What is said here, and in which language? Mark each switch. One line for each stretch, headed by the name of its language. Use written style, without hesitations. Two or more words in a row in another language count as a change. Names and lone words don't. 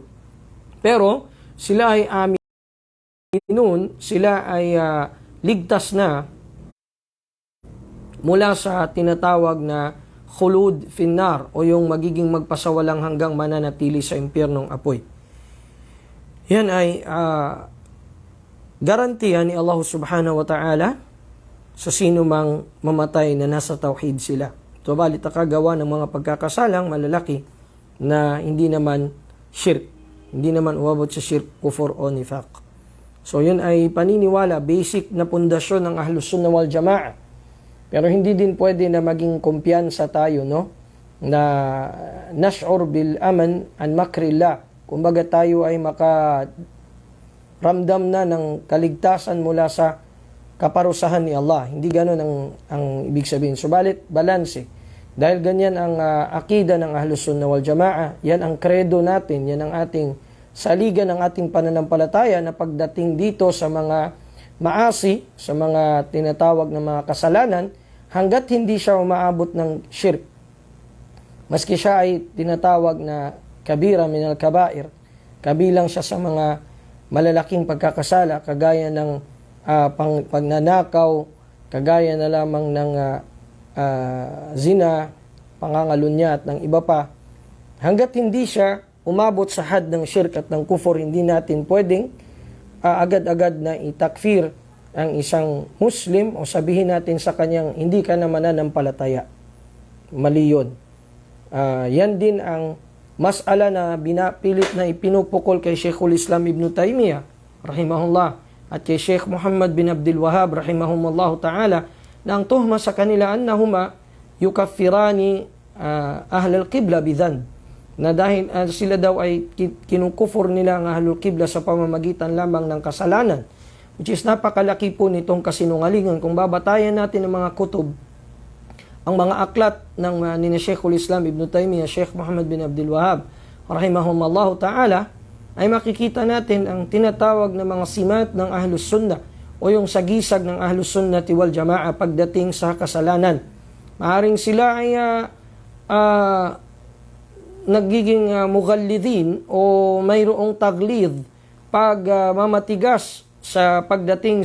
Filipino: Pero sila ay aminun, sila ay ligtas na mula sa tinatawag na
Arabic: khulud finnar
Filipino: o yung magiging magpasawalang hanggang mananatili sa impyernong apoy. Yan ay garantiya ni Allah
Arabic: subhanahu wa ta'ala
Filipino: sa sino mang mamatay na nasa tauhid sila. Subalit nakagawa ng mga pagkakasalang malalaki na hindi naman shirk, hindi naman umabot sa shirk, kufur o nifaq. So yun ay paniniwala, basic na pundasyon ng Ahlus Sunnah wal Jamaah. Pero hindi din pwede na maging kumpiyansa tayo, no?
Arabic: Na nash'ur bil aman an makrillah.
Filipino: Kumbaga tayo ay makaramdam na ng kaligtasan mula sa kaparusahan ni Allah. Hindi ganoon ang ibig sabihin. Subalit, balanse. Dahil ganyan ang akida ng Ahlus Sunnah wal Jamaah, yan ang credo natin, yan ang ating saligan ng ating pananampalataya na pagdating dito sa mga maasi, sa mga tinatawag na mga kasalanan, hanggat hindi siya umaabot ng shirk. Maski siya ay tinatawag na
Arabic: kabira minal kabair,
Filipino: kabilang siya sa mga malalaking pagkakasala, kagaya ng pagnanakaw, kagaya na lamang ng zina, pangangalunya at ng iba pa. Hanggat hindi siya umabot sa had ng shirk at ng kufur, hindi natin pwedeng agad-agad na itakfir ang isang Muslim o sabihin natin sa kanyang hindi ka na mananampalataya. Mali yun. Yan din ang mas'ala na binapilit na ipinupukol kay Sheikhul Islam Ibn Taymiyyah rahimahullah at kay Sheikh Muhammad bin Abdul Wahhab
Arabic: rahimahumullahu ta'ala,
Filipino: na ang tuhma sa kanila
Arabic: annahuma yukaffirani ahlul qibla bidhan,
Filipino: na dahil sila daw ay kinukufur nila ang
Arabic: ahlul qibla
Filipino: sa pamamagitan lamang ng kasalanan,
English: which is
Filipino: napakalaki po nitong kasinungalingan. Kung babatayan natin ang mga kutub, ang mga aklat ng ni Sheikhul Islam Ibn Taymiyyah, Sheikh Muhammad bin Abdul Wahhab
Arabic: rahimahumullahu ta'ala,
Filipino: ay makikita natin ang tinatawag na mga simat ng Ahlus Sunnah o yung sagisag ng Ahlus Sunnati wal Jamaah pagdating sa kasalanan. Maaring sila ay nagiging mughallidin o mayroong taglid pag mamatigas sa pagdating